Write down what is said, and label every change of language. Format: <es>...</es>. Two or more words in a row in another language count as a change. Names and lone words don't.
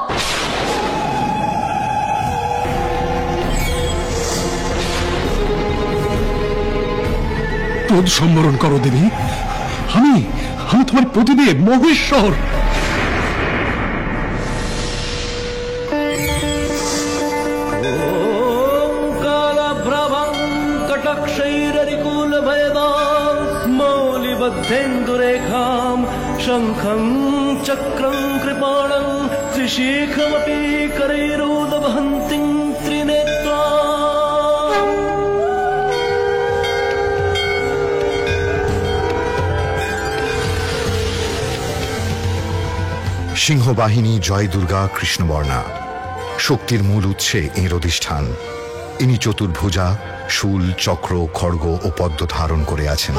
<bn>ক্রোধ সম্বরণ করো দেবী। আমি আমি তোমার প্রতিদেব মহেশ্বর।</bn> <sa>कालभ्रभं कटक्षैररिकुलभयदां मौलिबद्धेन्दुरेखां शङ्खं चक्रं कृपाणं त्रिशिखमपि करैरोदवहन्तीं त्रिनेत्राम्।</sa> <bn>সিংহবাহিনী জয় দুর্গা কৃষ্ণবর্ণা। শক্তির মূল উৎসে এঁর অধিষ্ঠান। ইনি চতুর্ভুজা, শূল, চক্র, খড়গ ও পদ্ম ধারণ করে আছেন।</bn>